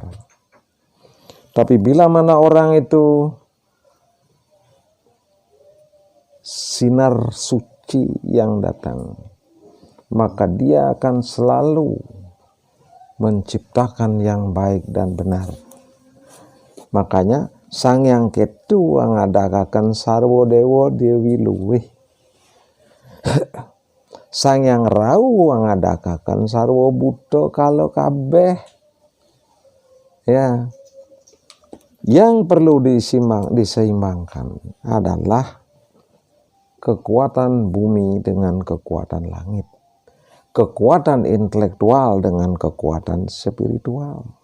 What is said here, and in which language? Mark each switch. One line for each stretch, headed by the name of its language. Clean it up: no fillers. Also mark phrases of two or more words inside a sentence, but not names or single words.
Indonesian: Tapi bila mana orang itu sinar suci yang datang, maka dia akan selalu menciptakan yang baik dan benar.
Javanese: Makanya Sangyang Ketu ngadakaken sarwa dewa dewi luwih. Sangyang Rawu ngadakaken sarwa Buddha kalau kabeh.
Indonesian: Ya. Yang perlu diseimbangkan adalah kekuatan bumi dengan kekuatan langit. Kekuatan intelektual dengan kekuatan spiritual.